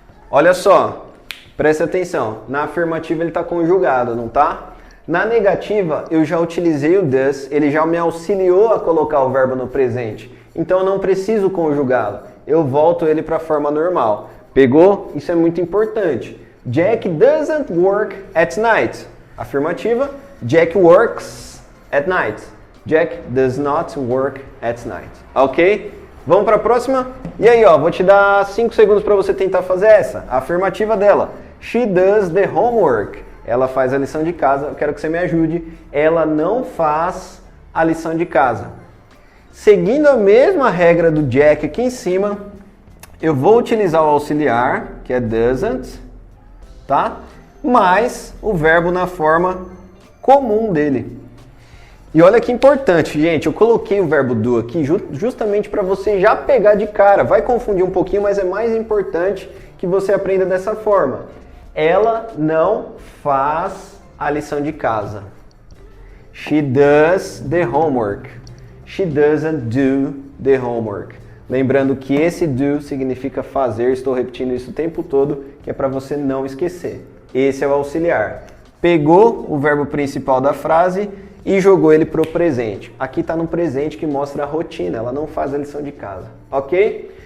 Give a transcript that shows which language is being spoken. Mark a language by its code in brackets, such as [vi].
[pt] Olha só, preste atenção. Na afirmativa ele está conjugado, não tá? Na negativa, eu já utilizei o does, ele já me auxiliou a colocar o verbo no presente. Então eu não preciso conjugá-lo. Eu volto ele para a forma normal. Pegou? Isso é muito importante. [en] Jack doesn't work at night. Afirmativa. Jack works at night. Jack does not work at night. [pt] Ok? Vamos para a próxima? E aí, ó, vou te dar 5 segundos para você tentar fazer essa. A afirmativa dela. [en] She does the homework. [pt] Ela faz a lição de casa, eu quero que você me ajude. Ela não faz a lição de casa. Seguindo a mesma regra do Jack aqui em cima, eu vou utilizar o auxiliar, que é doesn't, tá? Mais o verbo na forma comum dele. E olha que importante, gente, eu coloquei o verbo do aqui justamente para você já pegar de cara. Vai confundir um pouquinho, mas é mais importante que você aprenda dessa forma. Ela não faz a lição de casa. [en] She does the homework. She doesn't do the homework. [pt] Lembrando que esse do significa fazer, estou repetindo isso o tempo todo, que é para você não esquecer. Esse é o auxiliar. Pegou o verbo principal da frase e jogou ele para o presente. Aqui está no presente que mostra a rotina, ela não faz a lição de casa, ok?